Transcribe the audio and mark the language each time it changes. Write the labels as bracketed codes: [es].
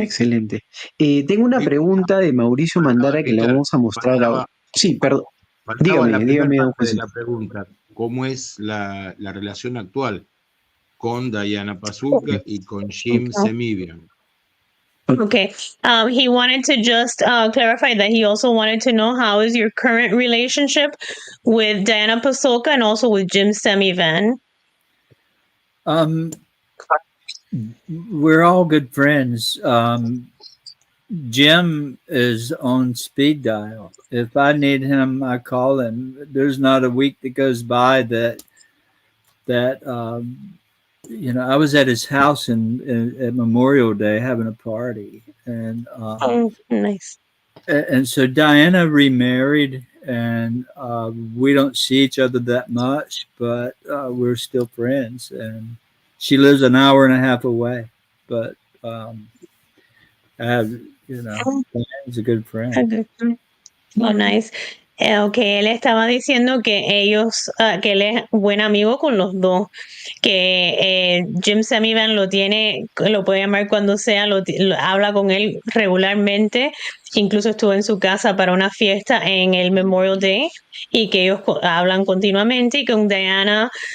[es] Excelente. Tengo una pregunta de Mauricio Mandara que le vamos a mostrar ahora. Sí, perdón. Dígame, don José. La pregunta, ¿cómo es la relación actual con Diana Pazuka y con Jim Semivian? [en] Okay. He wanted to just clarify that he also wanted to know how is your current relationship with Diana Pazuka and also with Jim Semivan. We're all good friends. Jim is on speed dial. If I need him, I call him. There's not a week that goes by that I was at his house at Memorial Day having a party, and nice. And so Diana remarried, and we don't see each other that much, but we're still friends. And she lives an hour and a half away, but I have, Diana's a good friend. Oh, nice. [es] Okay, él estaba diciendo que que él es buen amigo con los dos, que Jim Semivan lo puede llamar cuando sea, habla con él regularmente, incluso estuvo en su casa para una fiesta en el Memorial Day, y que ellos hablan continuamente, y con Diana